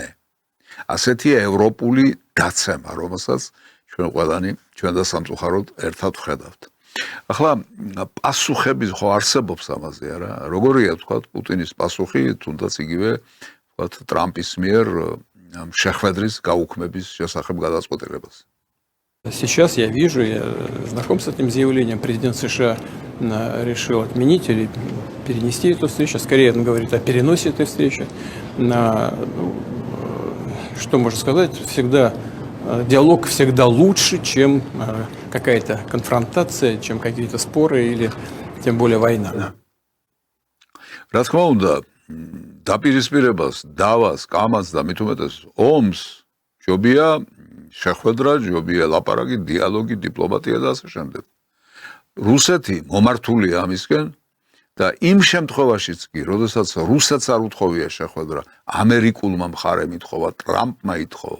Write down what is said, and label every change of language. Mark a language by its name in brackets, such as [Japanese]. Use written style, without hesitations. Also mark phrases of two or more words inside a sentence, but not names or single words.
[Georgian] ასეთია ევროპული დაცემა, რომელსაც ჩვენ ყველანი, ჩვენ და სამწუხაროდ ერთად ვხედავთ. ახლა პასუხები ხო არსებობს ამაზე, არა? როგორია თქვა პუტინის пасуხი, თუნდაც იგივე თქვა ტრამპის მიერ შეხვედრის გაუქმების შესახებ გადაწყვეტილებას. [Russian] Сейчас я вижу, я знаком с этим заявлением, президент США решил отменить или перенести эту встречу. Скорее он говорит о переносе этой встречи. Что можно сказать? Всегда диалог всегда лучше, чем какая-то конфронтация, чем какие-то споры или тем более война. [Georgian] რა თქმა უნდა, დაპირისპირებას, დავას, კამას და მით უმეტეს ომს ჯობია შეხვედრა, ჯობია ლაპარაკი, დიალოგი, დიპლომატია და ასე შემდეგ. რუსეთი მომართულია ამისკენ და იმ შემთხვევაშიც კი, როდესაც რუსეთს არ უთხოვია შეხვედრა, ამერიკულმა მხარემ ითხოვა, ტრამპმა ითხოვა.